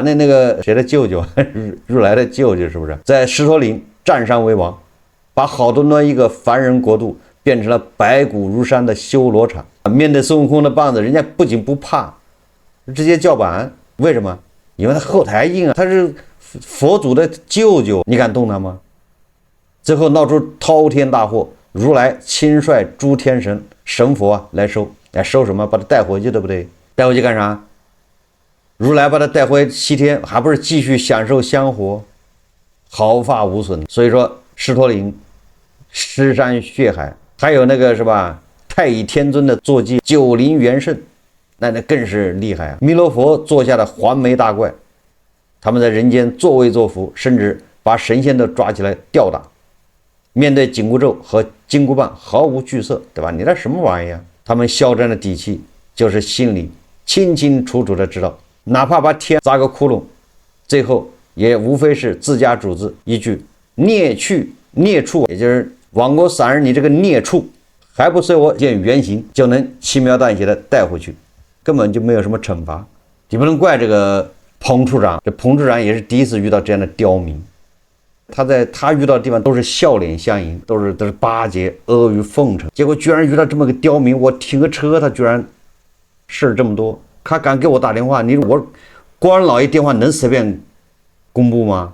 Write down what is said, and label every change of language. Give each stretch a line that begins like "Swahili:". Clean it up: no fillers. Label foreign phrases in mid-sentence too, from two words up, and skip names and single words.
Chinese: 那個誰的舅舅，如來的舅舅是不是在獅驼嶺占山為王，把好端端一個凡人國度變成了白骨如山的修羅場？面對孫悟空的棒子，人家不僅不怕，直接叫板。為什麼？因為他後台硬啊，他是佛祖的舅舅，你敢動他嗎？最後鬧出滔天大禍，如來親率諸天神佛啊來收，收什麼？把他帶回去，對不對？帶回去幹啥？如來把他帶回西天，還不是繼續享受香火，毫髮無損。所以說，獅驼嶺、屍山血海，還有那個是吧？太乙天尊的坐騎九靈元聖，那更是厲害啊！彌勒佛座下的黃眉大怪，他們在人間作威作福，甚至把神仙都抓起來吊打。面对緊箍咒和金箍棒毫無懼色，對吧？你這什麼玩意兒？他們囂張的底氣，就是心裡清清楚楚的知道，哪怕把天砸個窟窿，最後也無非是自家主子一句孽畜，也就是亡國散人，你這個孽畜，還不隨我現原形，就能輕描淡寫的帶回去，根本就沒有什麼懲罰。你不能怪這個彭處長，這彭處長也是第一次遇到這樣的刁民。他遇到的地方都是笑臉相迎，都是巴結阿諛奉承，結果居然遇到這麼個刁民，我停個車他居然事這麼多，他敢給我打電話，你說我官老爺電話能隨便公布嗎？